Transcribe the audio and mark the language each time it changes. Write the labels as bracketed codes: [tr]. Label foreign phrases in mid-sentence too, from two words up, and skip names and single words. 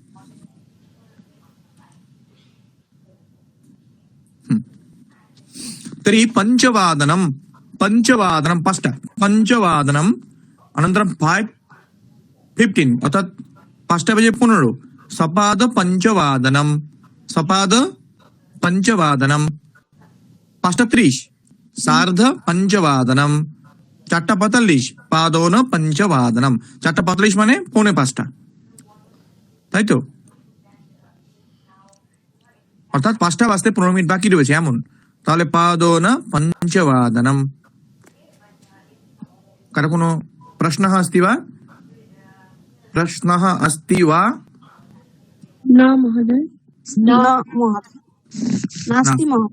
[sa] तर्हि पंचवादनम फस्ट पंचवादनम अनन्तरं 5:15 अर्थात [bn] 5টা বাজে [sa] 15 सपाद पंचवादनम [bn] 5:30 [sa] सार्ध पंचवादनम 4:45 पादोन पंचवादनम [bn] 4:45 মানে 4:45 তাই তো অর্থাৎ 5টা বাজতে 15 মিনিট বাকি রয়েছে এমন তাহলে [sa] पादोन पंचवादनम [bn] কারো কোনো [sa] প্রশ্নः अस्ति वा न महोदय नास्ति महोदय